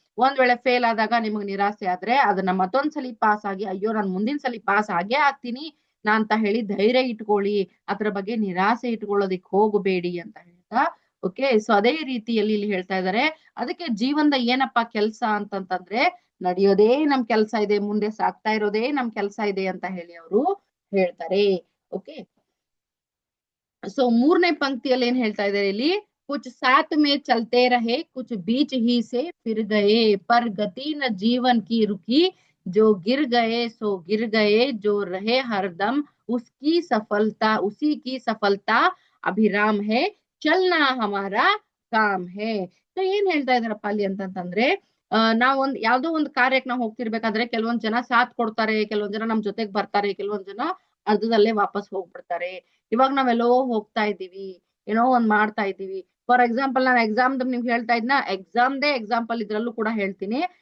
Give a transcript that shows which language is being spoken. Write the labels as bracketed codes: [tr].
[kn] ಒಂದ್ ವೇಳೆ ಫೇಲ್ ಆದಾಗ ನಿಮಗ್ ನಿರಾಸೆ ಆದ್ರೆ ಅದನ್ನ ಮತ್ತೊಂದ್ಸಲಿ ಪಾಸ್ ಆಗಿ ಅಯ್ಯೋ ನಾನು ಮುಂದಿನ ಸಲಿ ಪಾಸ್ ಆಗೇ ಆಗ್ತೀನಿ ನಾ ಅಂತ ಹೇಳಿ ಧೈರ್ಯ ಇಟ್ಕೊಳ್ಳಿ. ಅದ್ರ ಬಗ್ಗೆ ನಿರಾಸೆ ಇಟ್ಕೊಳ್ಳೋದಿಕ್ ಹೋಗಬೇಡಿ ಅಂತ ಹೇಳ್ತಾ, ಓಕೆ. ಸೊ ಅದೇ ರೀತಿಯಲ್ಲಿ ಇಲ್ಲಿ ಹೇಳ್ತಾ ಇದ್ದಾರೆ, ಅದಕ್ಕೆ ಜೀವನದ ಏನಪ್ಪಾ ಕೆಲ್ಸ ಅಂತಂತಂದ್ರೆ ನಡೆಯೋದೇ ನಮ್ ಕೆಲ್ಸ ಇದೆ, ಮುಂದೆ ಸಾಗ್ತಾ ಇರೋದೇ ನಮ್ ಕೆಲ್ಸ ಇದೆ ಅಂತ ಹೇಳಿ ಅವರು ಹೇಳ್ತಾರೆ. ಓಕೆ, ಸೊ 3ನೇ ಪಂಕ್ತಿಯಲ್ಲಿ ಏನ್ ಹೇಳ್ತಾ ಇದ್ದಾರೆ ಇಲ್ಲಿ, [hi] कुछ साथ में चलते रहे कुछ बीच ही से फिर गए पर गति न जीवन की रुकी जो गिर गए सो गिर गए जो रहे हरदम उसी की सफलता अभिराम है चलना हमारा काम है. [kn] ಸೊ ಏನ್ ಹೇಳ್ತಾ ಇದಾರಪ್ಪ ಅಲ್ಲಿ ಅಂತಂತಂದ್ರೆ, ನಾವೊಂದ್ ಯಾವ್ದೋ ಒಂದು ಕಾರ್ಯಕ್ಕೆ ನಾವು ಹೋಗ್ತಿರ್ಬೇಕಾದ್ರೆ ಕೆಲವೊಂದ್ ಜನ ಸಾಥ್ ಕೊಡ್ತಾರೆ, ಕೆಲವೊಂದ್ ಜನ ನಮ್ ಜೊತೆಗ್ ಬರ್ತಾರೆ, ಕೆಲವೊಂದ್ ಜನ ಅರ್ಧದಲ್ಲೇ ವಾಪಸ್ ಹೋಗ್ಬಿಡ್ತಾರೆ. ಇವಾಗ ನಾವೆಲ್ಲೋ ಹೋಗ್ತಾ ಇದ್ದೀವಿ, ಏನೋ ಒಂದ್ ಮಾಡ್ತಾ ಇದ್ದೀವಿ. ಫಾರ್ ಎಕ್ಸಾಂಪಲ್ ನಾನು ಎಕ್ಸಾಮ್ ನಿಮ್ಗೆ ಹೇಳ್ತಾ ಇದ್ನ, ಎಕ್ಸಾಮ್ದೇ ಎಕ್ಸಾಂಪಲ್ ಇದ್ರಲ್ಲೂ ಕೂಡ ಹೇಳ್ತೀನಿ.